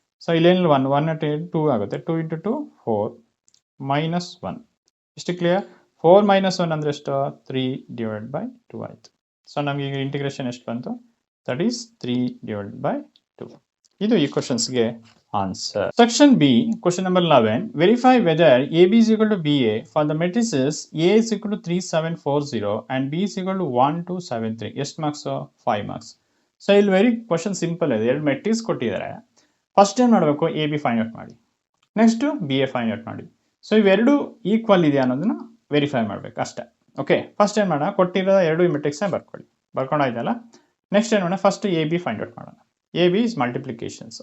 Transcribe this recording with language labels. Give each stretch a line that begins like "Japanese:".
Kannada: So ಇಲ್ಲೇನಿಲ್ಲ 1 at 2 ಆಗುತ್ತೆ. 2 into 2 4 minus 1. ಇಷ್ಟು clear. 4 minus 1 ಅಂದರೆ ಎಷ್ಟು 3 divided by 2 ಆಯಿತು. ಸೊ ನಮಗೆ ಈಗ ಇಂಟಿಗ್ರೇಷನ್ ಎಷ್ಟು ಬಂತು ದಟ್ ಈಸ್ 3 divided by 2. ಇದು ಈ ಕ್ವಶನ್ಸ್ಗೆ answer. Section B question number 11.
English: Verify whether AB is equal to BA for the matrices A is equal to 3 7 4 0 and B is equal to 1 2 7 3.
Kannada: ಎಷ್ಟು marks 5 marks. So ಇಲ್ಲಿ very question simple ಇದೆ. 2 matrix ಕೊಟ್ಟಿದ್ದಾರೆ. First ಏನು ಮಾಡಬೇಕು AB find out ಮಾಡಿ, next BA find out ಮಾಡಿ. So ಇವೆರಡು equal ಇದೆಯಾ ಅನ್ನೋದನ್ನ ವೆರಿಫೈ ಮಾಡಬೇಕು ಅಷ್ಟೇ. ಓಕೆ ಫಸ್ಟ್ ಏನು ಮಾಡೋಣ, ಕೊಟ್ಟಿರೋ 2 ಮೆಟ್ರಿಕ್ಸ್ನ ಬರ್ಕೊಂಡಾಯ್ತಲ್ಲ. ನೆಕ್ಸ್ಟ್ ಏನು ಮಾಡೋಣ, ಫಸ್ಟ್ AB ಫೈಂಡ್ ಔಟ್ ಮಾಡೋಣ. AB is multiplications.